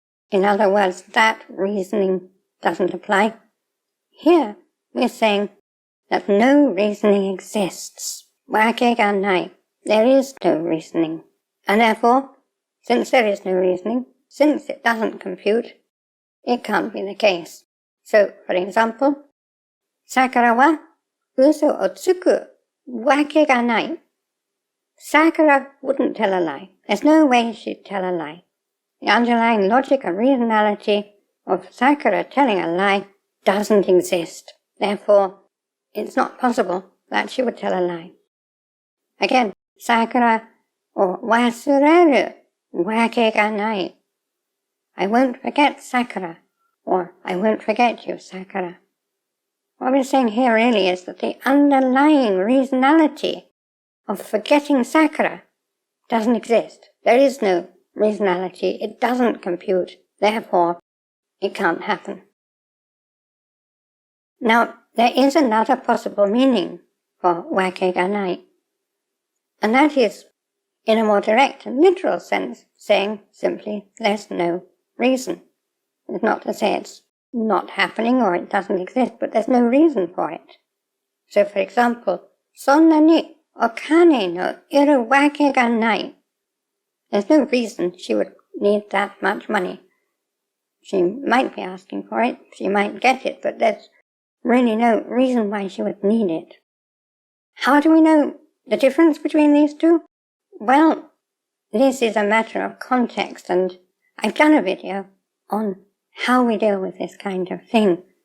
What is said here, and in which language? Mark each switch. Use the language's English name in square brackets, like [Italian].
[English] In other words, that reasoning doesn't apply. Here we're saying that no reasoning exists. わけがない.There is no reasoning. And therefore, since there is no reasoning, since it doesn't compute, it can't be the case. So, for example, [Japanese] 桜は嘘をつくわけがない. [English] Sakura wouldn't tell a lie. There's no way she'd tell a lie. The underlying logic and reasonality of Sakura telling a lie doesn't exist. Therefore, it's not possible that she would tell a lie. Again, Sakura or [Japanese] 忘れるわけがない. [English] I won't forget Sakura, or I won't forget you, Sakura. What we're saying here really is that the underlying reasonality of forgetting Sakura doesn't exist. There is no reasonality. It doesn't compute. Therefore, it can't happen. Now, there is another possible meaning for わけがない. And that is, in a more direct and literal sense, saying simply, there's no reason. It's not to say it's not happening or it doesn't exist, but there's no reason for it. So, for example, [Japanese] そんなにお金のいるわけがない. [English] There's no reason she would need that much money. She might be asking for it, she might get it, but there's really no reason why she would need it. How do we know the difference between these two? Well, this is a matter of context, and I've done a video on how we deal with this kind of thing.